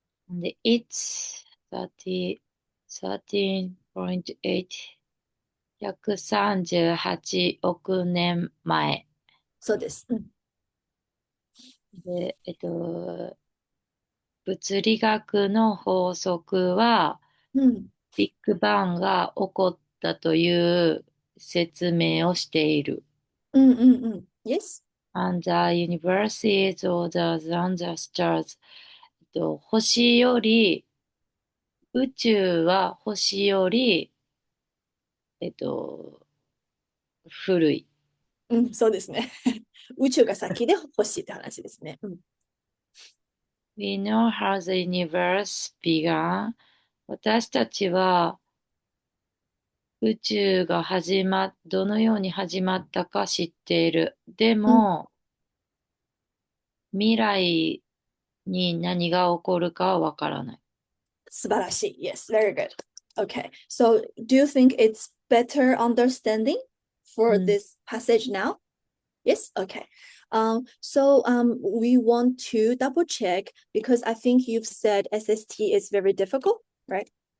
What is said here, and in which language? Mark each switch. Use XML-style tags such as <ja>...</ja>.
<ja>で、</ja> <en>it's 13.8</en> <ja>138億年前。そうです。で、物理学の法則は、ビッグバンが起こったという説明をしている。</ja> <en>Yes. And the universe is older than the stars.</en> <ja>星より、宇宙は星より、古い。そうですね。宇宙が先で星って話ですね。</ja> <en>We know how the universe began.</en> <ja>私たちは宇宙がどのように始まったか知っている。でも、未来に何が起こるかはわからない。素晴らしい。</ja> <en>Yes, very good. Okay, so do you think it's better understanding for this passage now? Yes, okay. So we want to double check because I think you've said SST is very difficult, right?</en>